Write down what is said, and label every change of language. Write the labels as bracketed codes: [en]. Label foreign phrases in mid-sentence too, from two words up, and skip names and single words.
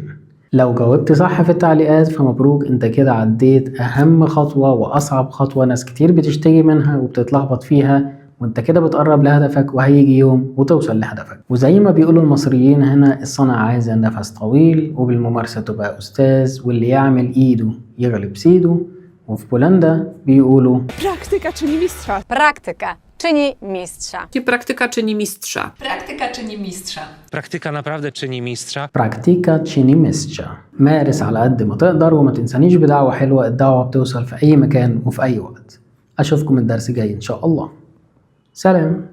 [ar] لو جاوبت صح في التعليقات فمبروك، انت كده عديت أهم خطوة وأصعب خطوة ناس كتير بتشتكي منها وبتتلخبط فيها، وانت كده بتقرب لهدفك وهيجي يوم وتوصل لهدفك. وزي ما بيقولوا المصريين هنا، الصنعة عايزة نفس طويل وبالممارسة تبقى أستاذ، واللي يعمل إيده يغلب سيده. وفي بولندا بيقولوا [pl] praktyka czyni mistrza. Praktyka czyni mistrza. Praktyka czyni mistrza. Praktyka czyni mistrza. Praktyka naprawdę czyni mistrza. Praktyka czyni mistrza. [ar] مارس على قد ما تقدر، وما تنسانيش بدعوة حلوة. الدعوة بتوصل في أي مكان وفي أي وقت. أشوفكم الدرس جاي إن شاء الله. سلام.